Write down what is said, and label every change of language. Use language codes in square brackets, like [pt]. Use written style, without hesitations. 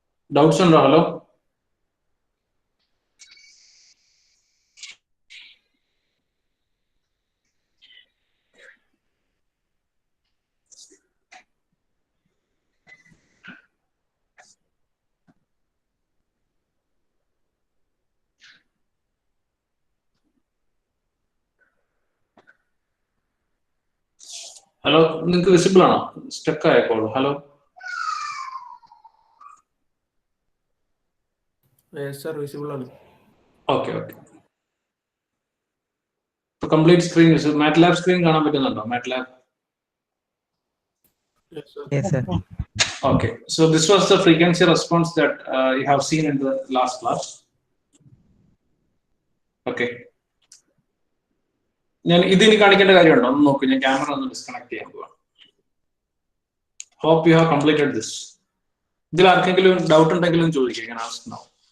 [ml] Doubts ഉണ്ടോ? Hello, hello, നിങ്ങൾക്ക് visible ആണോ? സ്റ്റക്ക് ആയപ്പോൾ ഹലോ. സർ വിസിബിൾ ആണ്. Okay okay, complete screen MATLAB screen കാണാൻ പറ്റുന്നുണ്ടോ? MATLAB. [en] Yes, sir. Okay, so this was the frequency response that you have seen in the last class. [ml] Okay, ഞാൻ ഇതിന് കാണിക്കേണ്ട കാര്യമുണ്ടോ? ഒന്ന് നോക്കൂ, ഞാൻ ക്യാമറ ഒന്ന് ഡിസ്കണക്ട് ചെയ്യാൻ പോവാം. [en] Hope you have completed this. [ml] ഇതിൽ ആർക്കെങ്കിലും ഡൗട്ട് ഉണ്ടെങ്കിലും ചോദിക്കുക. ഞാൻ [en] Ask now.